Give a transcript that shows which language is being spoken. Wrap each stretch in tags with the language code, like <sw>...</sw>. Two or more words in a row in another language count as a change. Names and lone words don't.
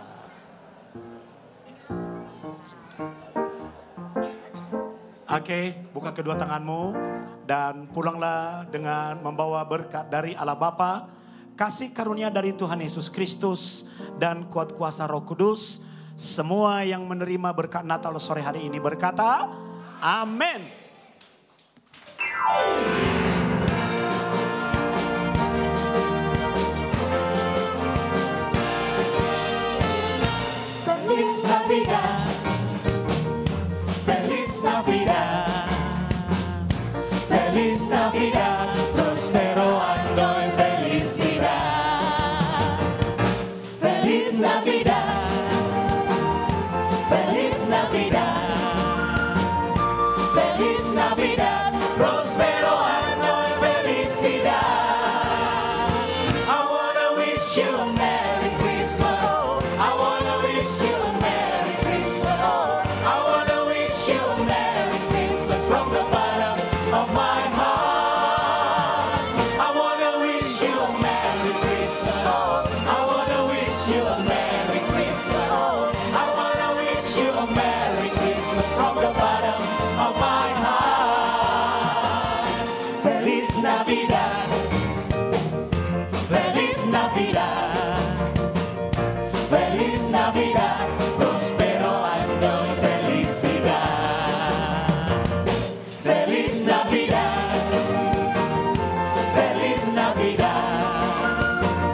<id>Oke, buka kedua tanganmu dan pulanglah dengan membawa berkat dari Allah Bapa, kasih karunia dari Tuhan Yesus Kristus dan kuat kuasa Roh Kudus. Semua yang menerima berkat Natal sore hari ini berkata, amin.</id> <es>Feliz Navidad, Feliz Navidad, Feliz Navidad, prospero año en felicidad. Feliz Navidad, Feliz Navidad, Feliz Navidad, prospero año en felicidad.</es> <en>I wanna wish you a Merry Christmas. I wanna wish you a Merry Christmas. I wanna wish you a Merry Christmas from the bottom of my heart. I wanna wish you a Merry Christmas. I wanna wish you a Merry Christmas. I wanna wish you a Merry Christmas from the bottom of my heart.</en> <es>Feliz Navidad, Feliz Navidad, Feliz Navidad, prospero año y felicidad. Feliz Navidad, Feliz Navidad,</es>